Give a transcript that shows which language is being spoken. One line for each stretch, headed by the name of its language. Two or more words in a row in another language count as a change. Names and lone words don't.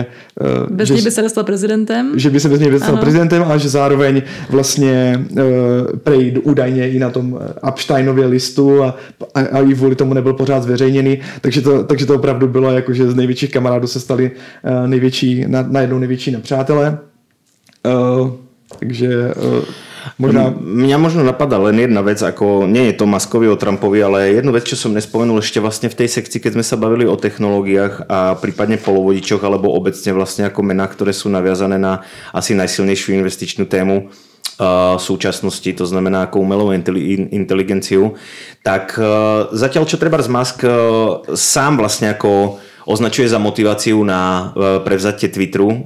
Czech: bez něj by se dostal prezidentem. Že by se bez něj dostal prezidentem a že zároveň vlastně prej údajně i na tom Epsteinově listu a i kvůli tomu nebyl pořád zveřejněný. Takže to opravdu bylo jako, že z největších kamarádů se stali najednou největší nepřátelé. Takže
Slovak: Mňa možno napadá len jedna vec, ako nie je to Muskovi o Trumpovi, ale jednu vec, čo som nespomenul ešte vlastne v tej sekcii, keď sme sa bavili o technológiách a prípadne polovodičoch alebo obecne vlastne ako menách, ktoré sú naviazané na asi najsilnejšiu investičnú tému súčasnosti, to znamená ako umelú inteligenciu, tak zatiaľ čo treba Musk sám vlastne ako označuje za motiváciu na prevzatie Twitteru,